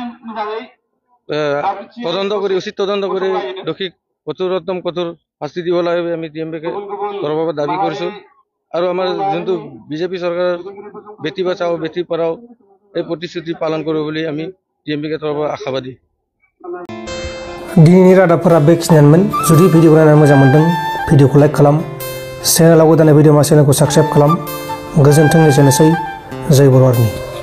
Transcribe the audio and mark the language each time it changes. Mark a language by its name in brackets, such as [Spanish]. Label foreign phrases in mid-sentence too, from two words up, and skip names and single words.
[Assamese] উচিত তদন্ত কৰি দোষীক কঠোৰ শাস্তি দিব লাগে আমি টিএমপিকে তৰফৰ পৰা দাবী কৰিছো আৰু আমাৰ যোনটো বিজেপি চৰকাৰৰ [Hindi] बेटी बचाओ बेटी पढ़ाओ [Assamese] এই প্ৰতিশ্ৰুতি পালন কৰিব বুলি আমি টিএমপিকে তৰফৰ আশাবাদী [Bodo] दिनैनि रादाबफोरा बेखिनियानोमोन जुदि भिडिअखौ नायनानै मोजां मोनदों भिडिअखौ लाइक खालाम चेनेलाव गोदानै भिडिअ मा चेनेलखौ साबस्क्राइब खालाम गोजोन्थों एसेनोसै जय बर' आर्मि